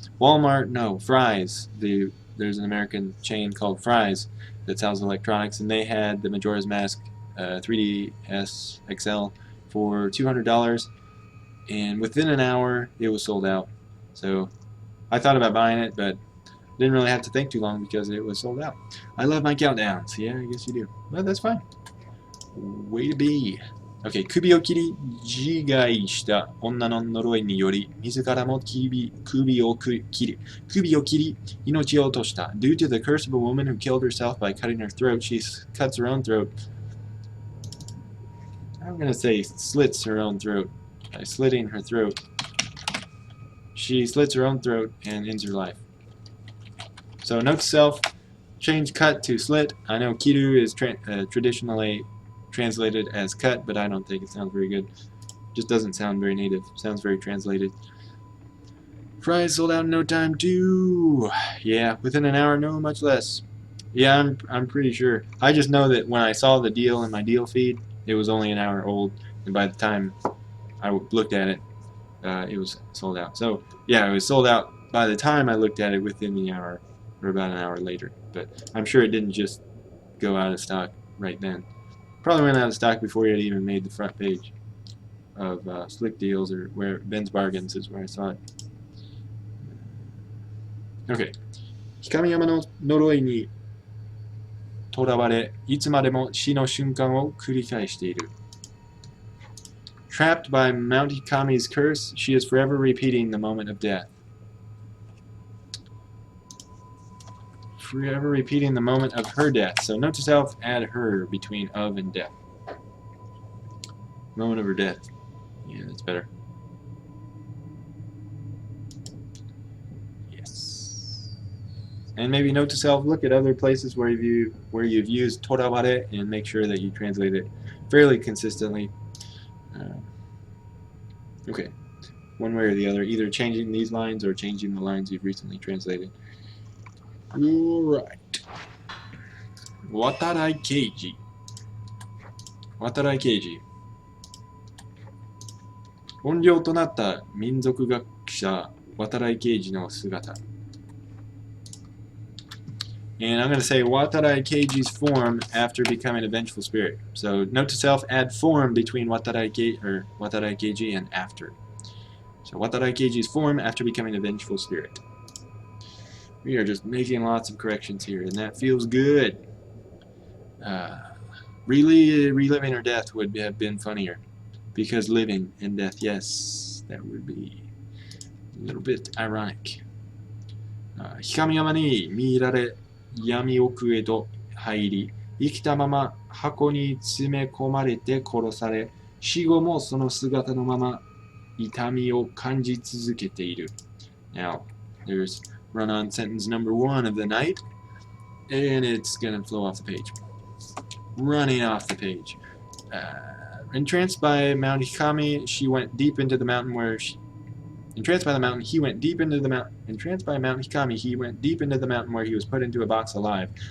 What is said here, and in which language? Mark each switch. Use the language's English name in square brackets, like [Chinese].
[English] Walmart, no, Fry's. There's an American chain called Fry's that sells electronics, and they had the Majora's Mask 3DS XL for $200, and within an hour it was sold out. So I thought about buying it, but didn't really have to think too long because it was sold out. I love my countdowns. Yeah, I guess you do. But that's fine. Way to be. [Japanese] Okay, 首を切り自害した女の呪いにより、自らも首を切り、命を落とした。 [English] Due to the curse of a woman who killed herself by cutting her throat, she cuts her own throat. I'm gonna say slits her own throat. By slitting her throat, she slits her own throat and ends her life. So note to self, change cut to slit. I know kiru is traditionally translated as cut, but I don't think it sounds very good. Just doesn't sound very native. Sounds very translated. Fries sold out in no time too. Yeah, within an hour, no, much less. Yeah, I'm pretty sure. I just know that when I saw the deal in my deal feed, it was only an hour old, and by the time I looked at it, it was sold out. So yeah, it was sold out by the time I looked at it within the hour, or about an hour later. But I'm sure it didn't just go out of stock right then. Probably went out of stock before it even made the front page of Slick Deals, or where Ben's Bargains is where I saw it. Okay. [Japanese] 光山の呪いにとらわれ、いつまでも死の瞬間を繰り返している。 [English] Trapped by Mount Hikami's curse, she is forever repeating the moment of death. Forever repeating the moment of her death. So note to self, add her between of and death. Moment of her death. Yeah, that's better. Yes. And maybe note to self, look at other places where you've used toraware and make sure that you translate it fairly consistently. Okay. One way or the other, either changing these lines or changing the lines you've recently translated. Alright. Watarai Keiji. Watarai Keiji. [Japanese] 怨霊となった民族学者渡来刑事の姿。 [English] And I'm going to say Watarai Keiji's form after becoming a vengeful spirit. So note to self, add form between Watarai Keiji and after. So Watarai Keiji's form after becoming a vengeful spirit. We are just making lots of corrections here, and that feels good. Reliving her death would have been funnier. Because living and death, yes, that would be a little bit ironic. [Japanese] 光山に見られ、闇奥へと入り、生きたまま箱に詰め込まれて殺され、死後もその姿のまま痛みを感じ続けている. [English] Now, there's run-on sentence number 1 of the night, and it's going to flow off the page. Running off the page. Entranced by Mount Hikami, she went deep into the mountain where she... Entranced by the mountain, he went deep into the mountain. Entranced by Mount Hikami, he went deep into the mountain where he was put into a box alive.